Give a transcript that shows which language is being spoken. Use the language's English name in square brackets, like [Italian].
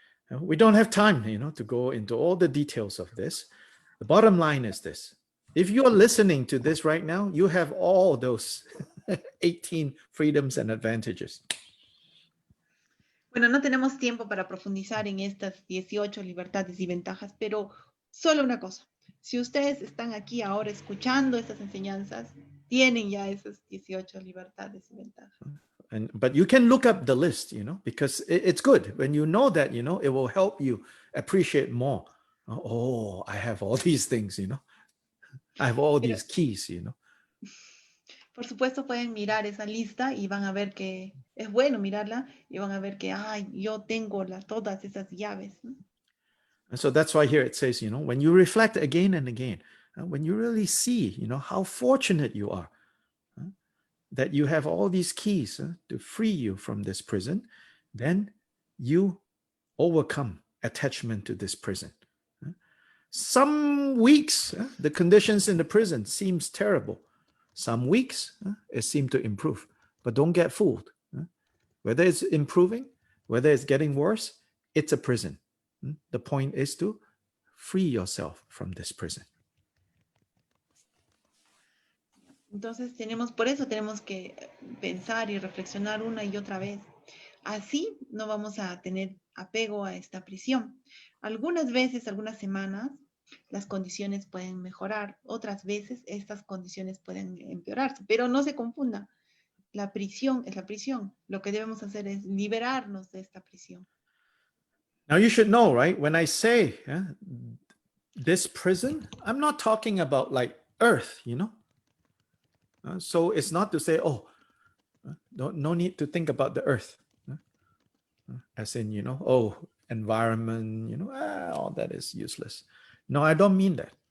[English] We don't have time, to go into all the details of this. The bottom line is this. If you're listening to this right now, you have all those 18 freedoms and advantages. [Spanish] Bueno, no tenemos tiempo para profundizar en estas 18 libertades y ventajas, pero solo una cosa. Si ustedes están aquí ahora escuchando estas enseñanzas, tienen ya esas 18 libertades y ventajas. [English] But you can look up the list, because it's good. When you know that, it will help you appreciate more. Oh, I have all these things, I have all these keys, [Spanish] Por supuesto, pueden mirar esa lista y van a ver que es bueno mirarla y van a ver que, yo tengo todas esas llaves. [English] And so that's why here it says, when you reflect again and again, when you really see, how fortunate you are, that you have all these keys to free you from this prison, then you overcome attachment to this prison. Some weeks, the conditions in the prison seems terrible. Some weeks, it seems to improve. But don't get fooled. Whether it's improving, whether it's getting worse, it's a prison. The point is to free yourself from this prison. [Spanish] Entonces por eso tenemos que pensar y reflexionar una y otra vez. Así no vamos a tener apego a esta prisión. Algunas veces, algunas semanas, las condiciones pueden mejorar. Otras veces estas condiciones pueden empeorarse. Pero no se confunda. La prisión es la prisión. Lo que debemos hacer es liberarnos de esta prisión. [English] Now you should know, right? When I say this prison, I'm not talking about like earth, you know? So it's not to say, oh, no need to think about the earth. As in, you know, oh, environment, you know, all that is useless. No, I don't mean that.